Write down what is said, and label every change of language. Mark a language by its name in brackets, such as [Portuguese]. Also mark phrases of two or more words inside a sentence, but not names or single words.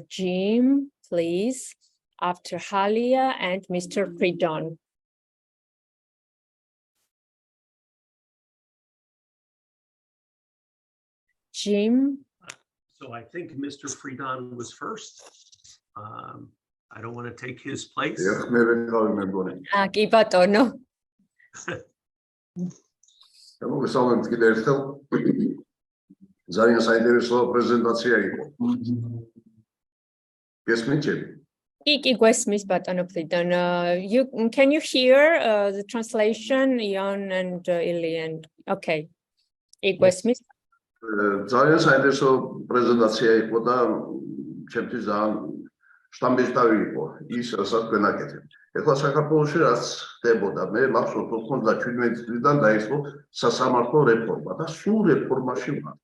[English] Jim, please, after Halia and Mr. Fridon. Jim. So I think Mr. Fridon was first. I don't want to take his place. [Georgian] კი ბატონო. მოგესალმებით კიდევ ერთხელ. ძალიან საინტერესო პრეზენტაცია იყო. გესმით ჩემი? კი გვესმის ბატონო Fridon. [English] Can you hear the translation, Ion and Ilian? [Georgian] Okay. კი გვესმის. ძალიან საინტერესო პრეზენტაცია იყო და ჩემთვის ძალიან შთამბეჭდავი იყო ის, რასაც თქვენ აკეთებთ. ეხლა საქართველოში რაც ხდებოდა, მე მახსოვს 97 წლიდან დაიწყო სასამართლო რეფორმა და სულ რეფორმაში ვარ.